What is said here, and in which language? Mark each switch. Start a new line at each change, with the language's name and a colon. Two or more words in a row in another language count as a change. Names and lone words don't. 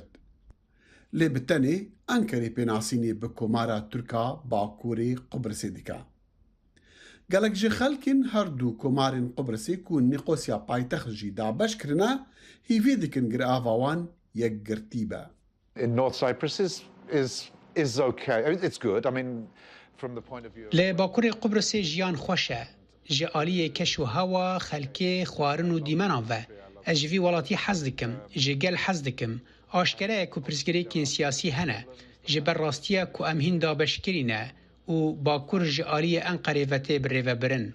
Kurdish: Lê bi tenê Enkerê pênasînê bi Komara Tirka Bakurê Qubrisê dike. Gelek ji xelkên her du komarên Qubrisê ku nêqosya paytext jî dabeş kirine hîvê dikin girava wan yekgirtî be.
English: In North Cyprus is okay. I mean, it's good. I mean, from the point of view.
Kurdish: Li Bakurê Qubrisê jiyan xweş e. Ji aliyê keş û hewa, xelkê, xwarin û dîmenan ve. Ez ji vî welatî hez dikim, ji gel hez dikim. Aşkere ye ku pirsgirêkên siyasî hene. Ji ber rastiya ku em hîn dabeşkirîne û Bakur ji aliyê Enqerê ve tê birêvebirin.